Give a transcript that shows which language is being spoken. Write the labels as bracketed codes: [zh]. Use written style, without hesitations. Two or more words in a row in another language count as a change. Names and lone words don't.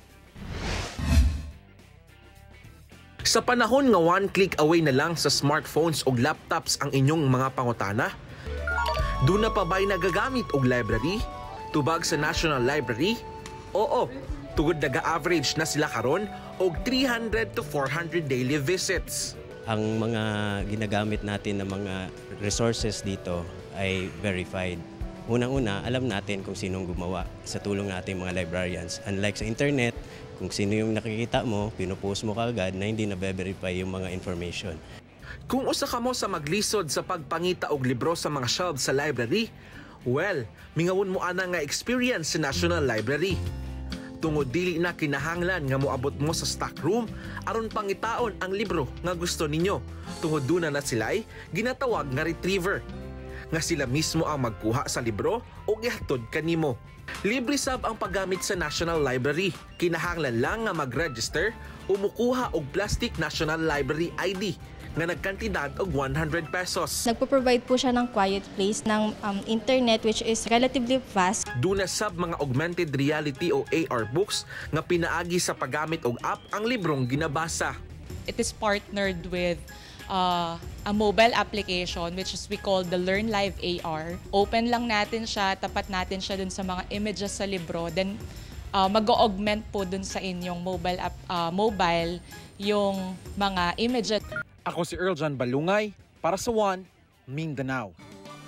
[ceb] Sa panahon nga [en] one click away [ceb] na lang sa smartphones o laptops ang inyong mga pangutana, doon na pa ba'y nagagamit og library? Tubag sa National Library? Oo, tugod naga-average na sila karon og [en] 300 to 400 daily visits. [tl] Ang mga ginagamit natin ng mga resources dito ay verified. Unang-una, alam natin kung sinong gumawa sa tulong natin mga librarians. Unlike sa internet, kung sino yung nakikita mo, pinupost mo kaagad na hindi na-verify yung mga information. [ceb] Kung usa ka mo sa maglisod sa pagpangita og libro sa mga shelves sa library, well, mingawon mo ana nga experience sa National Library. Tungod dili na kinahanglan nga moabot mo sa [en] stock room [ceb] aron pangitaon ang libro nga gusto ninyo. Tungod duna na sila'y ginatawag nga retriever, nga sila mismo ang magkuha sa libro o ihatod kanimo. Libre sab ang paggamit sa National Library. Kinahanglan lang nga mag-register o mukuha og plastic National Library ID nga nagkantidad og 100 pesos. [tl] Nagpo-provide po siya ng [en] quiet place [tl] ng internet [en] which is relatively fast. [ceb] Duna sab mga [en] augmented reality [ceb] o [en] AR books [ceb] nga pinaagi sa paggamit og app ang librong ginabasa. [en] It is partnered with a mobile application which is we call the Learn Live AR. [tl] Open lang natin siya, tapat natin siya dun sa mga images sa libro. Then mag-augment po dun sa inyong mobile yung mga images. [ceb] Ako si Earljan Balungay para sa One Mindanao.